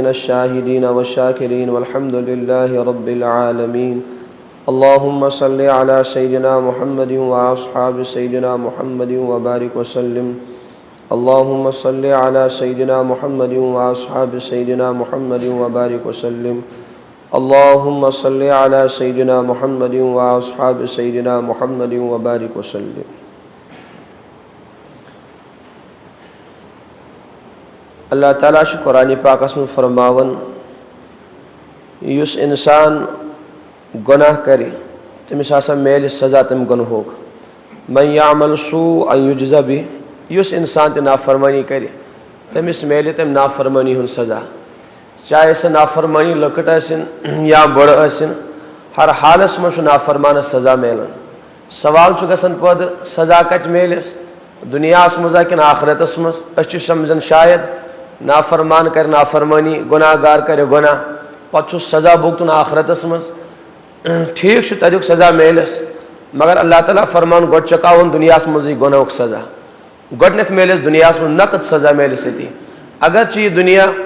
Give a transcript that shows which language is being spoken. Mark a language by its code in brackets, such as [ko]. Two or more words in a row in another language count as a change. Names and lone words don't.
[ar] الشاهدين والشاكرين والحمد لله رب العالمين اللهم صل على سيدنا محمد وأصحاب سيدنا محمد وبارك وسلم اللهم صل على سيدنا محمد وأصحاب سيدنا محمد وبارك وسلم اللهم صل على سيدنا محمد وأصحاب سيدنا محمد وبارك وسلم. [ks] اللہ تعالیٰ چھُ قرآنِ پاکس منٛز فرماوان یُس اِنسان گۄناہ کرِ تٔمِس ہسا میلہِ سزا تَمہِ گۄنہُک [ar] من یعمل سوءا یجز بہ [ks] یُس اِنسان تہِ نافرمٲنی کرِ تٔمِس میلہِ تَمہِ نافرمٲنی ہُنٛد سزا چاہے سۄ نافرمٲنی لۄکٕٹ ٲسِن یا بٔڑ ٲسِن ہر حالس منٛز چھُ نافرمانس سزا میلان. سوال چھُ گژھان پٲدٕ سزا کتہِ میلٮ۪س دُنیاہس منٛزا کِنہٕ آخرتس منٛز أسۍ چھِ سمجھان شاید نافرمان کرِ نافرمٲنی گۄناہ گار کرِ گۄناہ پتہٕ چھُس سزا بوگتُن آخرتس منٛز ٹھیٖک چھُ تتیُک سزا میلٮ۪س مگر اللہ تعالیٰ فرمان گۄڈٕ چُکاوُن دُنیاہس منٛزٕے گۄنہُک سزا گۄڈٕنیتھ میلٮ۪س دُنیاہس منٛز نقد سزا میلٮ۪س ییٚتی اگرچہِ یہِ دُنیا